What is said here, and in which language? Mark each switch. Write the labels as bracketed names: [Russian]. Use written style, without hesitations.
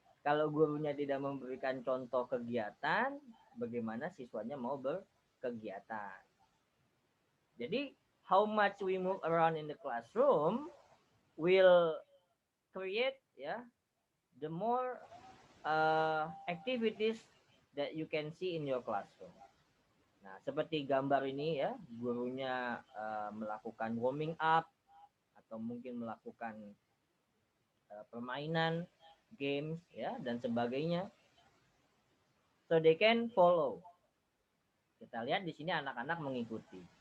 [Indonesian] Kalau gurunya tidak memberikan contoh kegiatan, bagaimana siswanya mau berkegiatan? Jadi, [English] how much we move around in the classroom will create ya the more activities that you can see in your classroom. [Indonesian] Nah, seperti gambar ini ya, gurunya melakukan warming up atau mungkin melakukan permainan, games ya dan sebagainya. [English] So they can follow. [Indonesian] Kita lihat di sini anak-anak mengikuti.